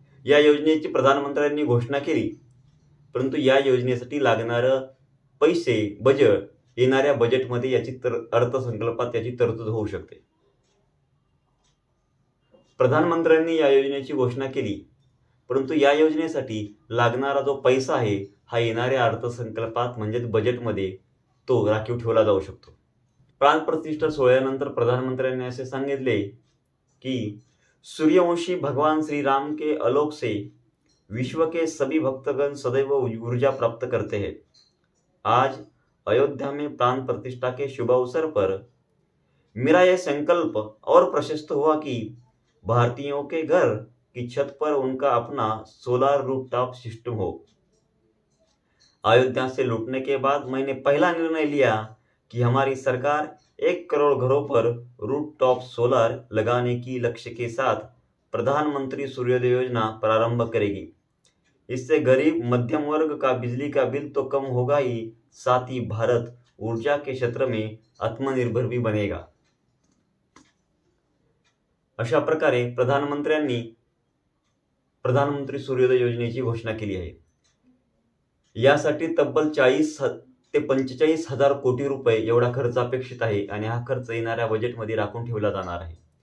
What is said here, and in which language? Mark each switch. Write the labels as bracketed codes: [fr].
[mr] या योजनेची प्रधानमंत्र्यांनी घोषणा केली, परंतु या योजनेसाठी लागणारं पैसे, बजेट येणाऱ्या बजेटमध्ये अर्थसंकल्पात याची तरतूद होऊ शकते. प्रधानमंत्र्यांनी या योजनेची घोषणा केली, परंतु या योजनेसाठी लागणारा जो पैसा आहे हा येणाऱ्या अर्थसंकल्पात म्हणजेच बजेटमध्ये तो राखीव ठेवला जाऊ शकतो. प्राणप्रतिष्ठा सोहळ्यानंतर प्रधानमंत्र्यांनी असे सांगितले की [hi] सूर्यवंशी भगवान श्री राम के आलोक से विश्व के सभी भक्तगण सदैव ऊर्जा प्राप्त करते हैं. आज अयोध्या में प्राण प्रतिष्ठा के शुभ अवसर पर मेरा यह संकल्प और प्रशस्त हुआ कि भारतीयों के घर की छत पर उनका अपना सोलर रूफटॉप सिस्टम हो. अयोध्या से लौटने के बाद मैंने पहला निर्णय लिया कि हमारी सरकार 1 करोड़ घरों पर रूफटॉप सोलर लगाने की लक्ष्य के साथ प्रधानमंत्री सूर्योदय योजना प्रारंभ करेगी. इससे गरीब मध्यम वर्ग का बिजली का बिल तो कम होगा ही, साथ ही भारत ऊर्जा के क्षेत्र में आत्मनिर्भर भी बनेगा. [mr] अशा प्रकारे प्रधानमंत्र्यांनी प्रधानमंत्री सूर्योदय योजनेची घोषणा केली आहे. यासाठी तब्बल 40 ते 45 हजार कोटी रुपये एवढा खर्च अपेक्षित आहे आणि हा खर्च येणाऱ्या बजेटमध्ये राखून ठेवला जाणार आहे.